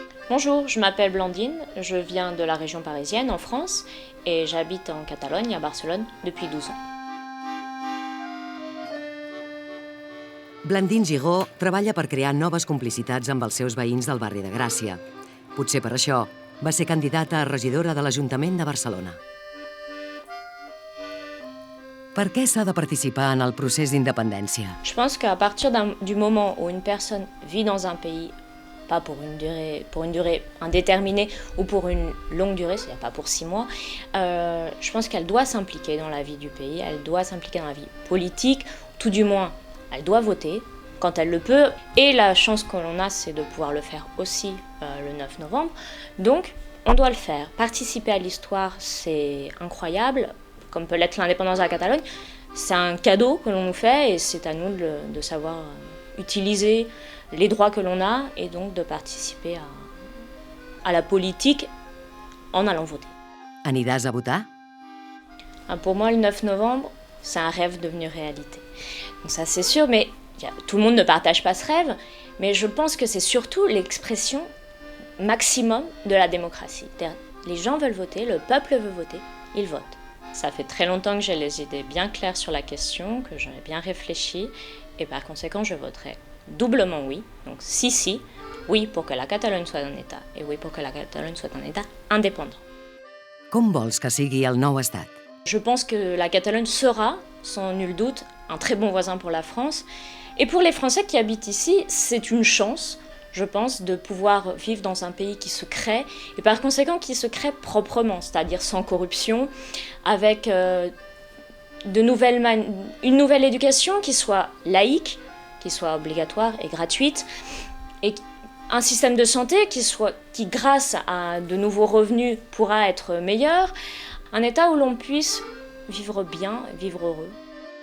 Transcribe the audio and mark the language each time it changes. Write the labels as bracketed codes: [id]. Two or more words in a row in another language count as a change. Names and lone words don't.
[fr] Bonjour, je m'appelle Blandine, je viens de la région parisienne en France et j'habite en Catalogne, à Barcelone, depuis 12 ans. [ca] Blandine Gigó treballa per crear noves complicitats amb els seus veïns del barri de Gràcia. Potser per això va ser candidata a regidora de l'Ajuntament de Barcelona. Per què s'ha de participar en el procés d'independència? [fr] Je pense qu'à partir du moment où une personne vit dans un pays, pas pour une durée indéterminée ou pour une longue durée, c'est-à-dire pas pour 6 mois, je pense qu'elle doit s'impliquer dans la vie du pays, elle doit s'impliquer dans la vie politique, tout du moins, elle doit voter quand elle le peut. Et la chance que l'on a, c'est de pouvoir le faire aussi le 9 novembre. Donc, on doit le faire. Participer à l'histoire, c'est incroyable, comme peut l'être l'indépendance de la Catalogne. C'est un cadeau que l'on nous fait et c'est à nous de savoir utiliser les droits que l'on a et donc de participer à la politique en allant voter. [ca] Aniràs a votar? [fr] Pour moi, le 9 novembre, c'est un rêve devenu réalité. Donc ça, c'est sûr, mais tout le monde ne partage pas ce rêve, mais je pense que c'est surtout l'expression maximum de la démocratie. Les gens veulent voter, le peuple veut voter, ils votent. Ça fait très longtemps que j'ai les idées bien claires sur la question, que j'en ai bien réfléchi, et par conséquent, je voterai doublement oui. Donc si, oui pour que la Catalogne soit un État, et oui pour que la Catalogne soit un État indépendant. [ca] Com vols que sigui el nou estat? [fr] Je pense que la Catalogne sera, sans nul doute, un très bon voisin pour la France. Et pour les Français qui habitent ici, c'est une chance, je pense, de pouvoir vivre dans un pays qui se crée, et par conséquent qui se crée proprement, c'est-à-dire sans corruption, avec une nouvelle éducation qui soit laïque, qui soit obligatoire et gratuite, et un système de santé qui grâce à de nouveaux revenus, pourra être meilleur, un État où l'on puisse vivre bien, vivre heureux.